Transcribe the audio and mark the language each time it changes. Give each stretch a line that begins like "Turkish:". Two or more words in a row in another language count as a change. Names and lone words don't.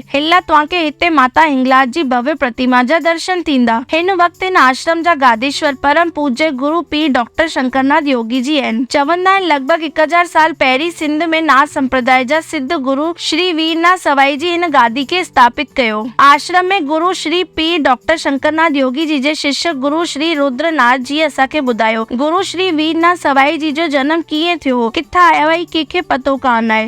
Sindhi: हिला तव्हांखे हिते माता हिंगलाज जी भव्य प्रतिमा जा दर्शन थींदा। हिन वक्त इन आश्रम जा गादीश्वर परम पूज्य गुरु पीर डॉक्टर शंकरनाथ योगी जी आहिनि। चवंदा आहिनि लॻभॻि 1000 साल पहिरीं सिंध में नाथ संप्रदाय जा सिद्ध गुरु श्री वीरनाथ सवाई जी इन गादी खे स्थापित कयो। आश्रम में गुरु श्री पीर डॉक्टर शंकरनाथ योगी जी जे शिष्य गुरु श्री रुद्रनाथ जी असांखे ॿुधायो गुरु श्री वीरनाथ सवाई जी जो जन्म कीअं थियो, किथां आयो आहे, कंहिंखे पतो कान आहे।